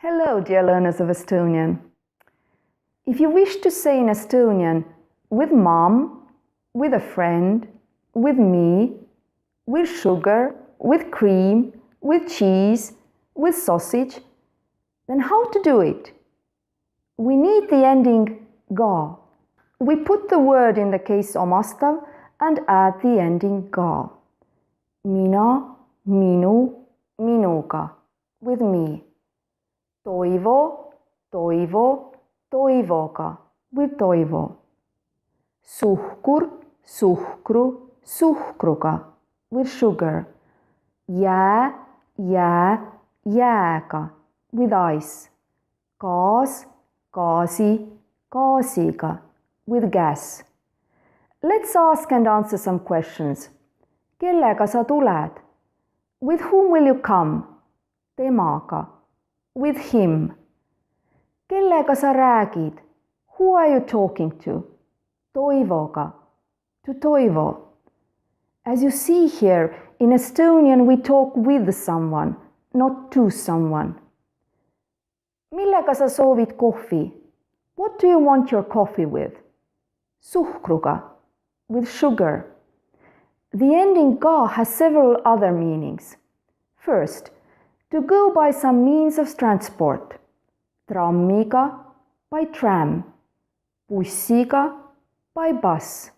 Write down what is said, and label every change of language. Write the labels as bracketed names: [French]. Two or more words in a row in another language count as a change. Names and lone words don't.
[English] Hello, dear learners of Estonian. If you wish to say in Estonian [Estonian] with mom, [English] with a friend, with me, with sugar, with cream, with cheese, with sausage, then how to do it? We need the ending ga. We put the word in the case omastav and add the ending ga. [Estonian] Mina, minu, minuga, [English] with me. [Estonian] Toivo, toivo, toivoga, [English] with toivo. [Estonian] Suhkur, suhkru, suhkruga, [English] with sugar. [Estonian] Jää, jää, jääga, [English] with ice. [Estonian] Gaas, gaasi, gaasiga, [English] with gas. Let's ask and answer some questions. [Estonian] Kellega sa tuled? [English] With whom will you come? [Estonian] Temaga. [English] With him. [Estonian] Kellega sa räägid? [English] Who are you talking to? [Estonian] Toivoga. [English] To Toivo. As you see here, in Estonian we talk with someone, not to someone. [Estonian] Millega sa soovid kohvi? [English] What do you want your coffee with? [Estonian] Suhkruga, [English] with sugar. [Estonian] The ending ga has several other meanings. [English] First, to go by some means of transport. [Estonian] Trammiga, [English] by tram. [Estonian] Bussiga, [English] by bus.